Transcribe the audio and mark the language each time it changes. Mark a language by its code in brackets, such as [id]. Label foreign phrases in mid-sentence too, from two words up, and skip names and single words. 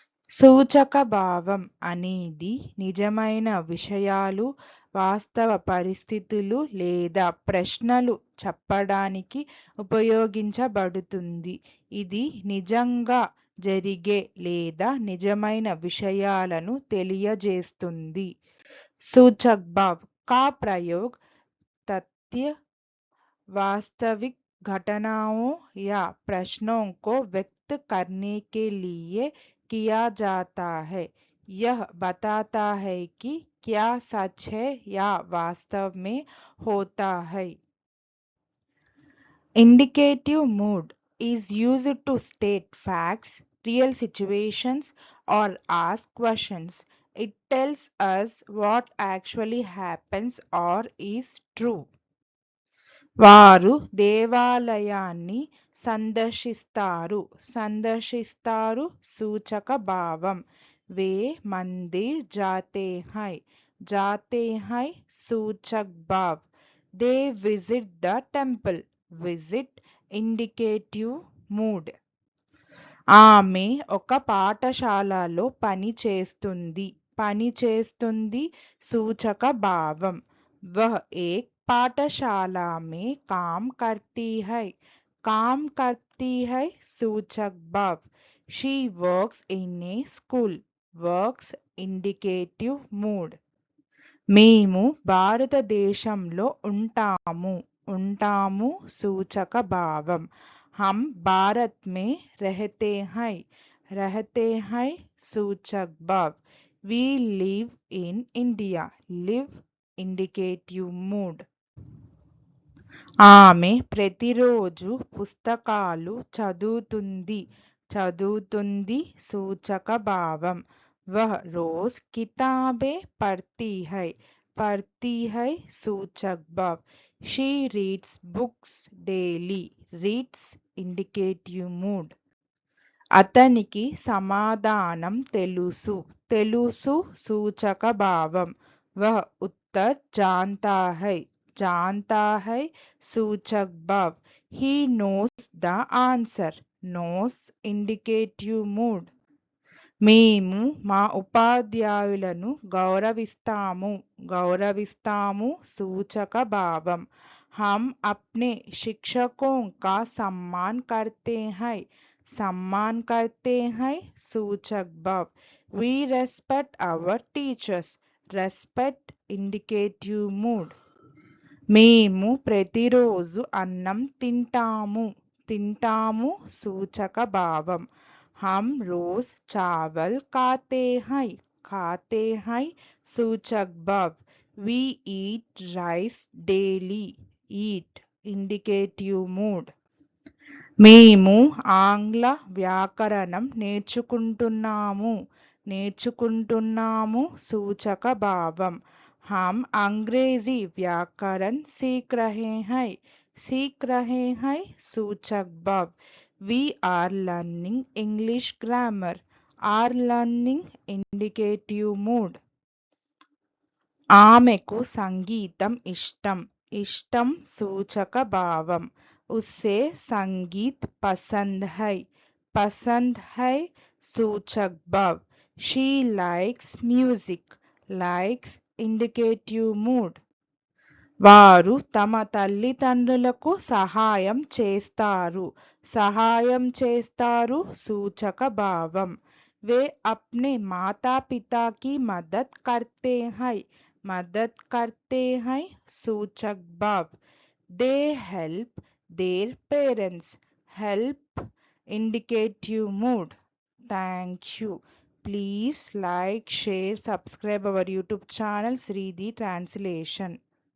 [te] సూచక భావం అనేది నిజమైన విషయాలు, వాస్తవ పరిస్థితులు లేదా ప్రశ్నలు చెప్పడానికి ఉపయోగించబడుతుంది. ఇది నిజంగా జరిగే లేదా నిజమైన విషయాలను తెలియజేస్తుంది. [hi] सूचक भाव का प्रयोग तथ्य, वास्तविक घटनाओं या प्रश्नों को व्यक्त करने के लिए किया जाता है। यह बताता है कि क्या सच है या वास्तव में होता है। [en] Indicative mood is used to state facts, real situations, or ask questions. It tells us what actually happens or is true. [te] వారు దేవాలయాన్ని సందర్శిస్తారు. సందర్శిస్తారు సూచక భావం. [hi] वे मंदिर जाते हैं सूचक भाव. [en] They visit the temple. Visit indicative mood. [te] ఆమె ఒక పాఠశాలలో పని చేస్తుంది సూచక భావం. [hi] वह एक पाठशाला में काम करती है सूचक भाव. [en] She works in a school. Works indicative mood. [te] మేము భారతదేశంలో ఉంటాము సూచక భావం. [hi] हम भारत में रहते हैं सूचक भाव. [en] We live in India. Live indicative mood. [te] ఆమె ప్రతిరోజు పుస్తకాలు చదువుతుంది సూచక భావం. [hi] वह रोज किताबें पढ़ती है सूचक भाव. [en] She reads books daily. Reads indicative mood. [te] అతనికి సమాధానం తెలుసు సూచక భావం. [hi] वह उत्तर जानता है सूचक भाव. [en] He knows the answer. Knows indicative mood. [te] మేము మా ఉపాధ్యాయులను గౌరవిస్తాము సూచక భావం. [hi] हम अपने शिक्षकों का सम्मान करते हैं सूचक भाव. [en] We respect our teachers. Respect indicative mood. [te] మేము ప్రతిరోజు అన్నం తింటాము సూచక భావం. [hi] हम रोज चावल खाते हैं सूचक भाव. [en] We eat rice daily. Eat indicative mood. [te] మేము ఆంగ్ల వ్యాకరణం నేర్చుకుంటున్నాము సూచక భావం. [hi] हम अंग्रेजी व्याकरण सीख रहे हैं सूचक भाव. [en] We are learning English grammar. Are learning indicative mood. [te] ఆమెకు సంగీతం ఇష్టం సూచక భావం. [hi] उसे संगीत पसंद है सूचक भाव. [en] She likes music. Likes indicative mood. [te] వారు తమ తల్లిదండ్రులకు సహాయం చేస్తారు సూచక భావం. [hi] वे अपने माता पिता की मदद करते हैं सूचक भाव. [en] They help their parents. Help indicative mood. Thank you. Please like, share, subscribe our YouTube channel Sridhi Translation.